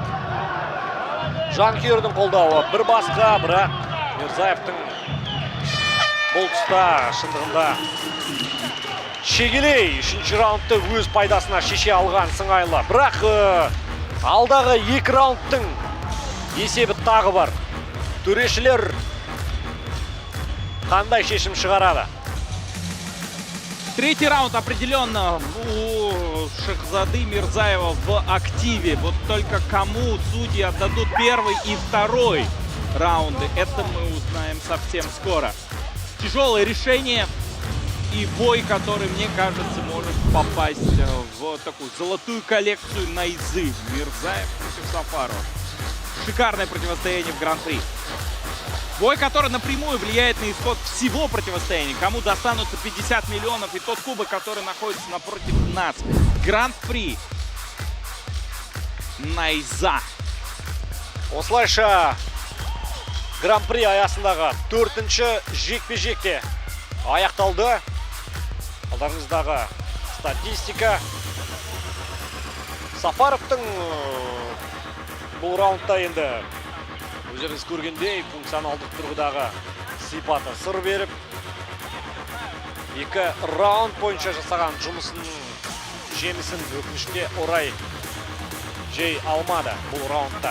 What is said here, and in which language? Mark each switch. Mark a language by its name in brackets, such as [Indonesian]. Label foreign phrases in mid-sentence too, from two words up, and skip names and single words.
[Kazakh] Жанкүйердің қолдауы бір басқа, бірақ Мирзаевтың бұл тұста шындығында шегелей 3-ші раундты өз пайдасына шеше алған сыңайлы. Бірақ алдағы 2 раундтың есебі тағы бар. Төрешілер қандай шешім шығарады? [Russian] Третий раунд определенно у Шахзады Мирзаева в активе. Вот только кому судьи отдадут первый и второй раунды, это мы узнаем совсем скоро. Тяжелое решение и бой, который, мне кажется, может попасть в такую золотую коллекцию найзы. Мирзаев против Сафарова. Шикарное противостояние в Гран-при. Бой, который напрямую влияет на исход всего противостояния. Кому достанутся 50 миллионов и тот кубок, который находится напротив нас. Гран-при. Найза. [Kazakh] Осылайша Гран-при аясындағы 4-ші жекпе-жекте аяқталды. Алдарыңыздағы статистика. Сафаровтың бұл раундта енді өздеріңіз көргендей функционалдық тұрғыдағы сипаты сыр беріп, 2 раунд бойынша жасаған жұмысының жемісін өкінішке орай жей алмады бұл раундта.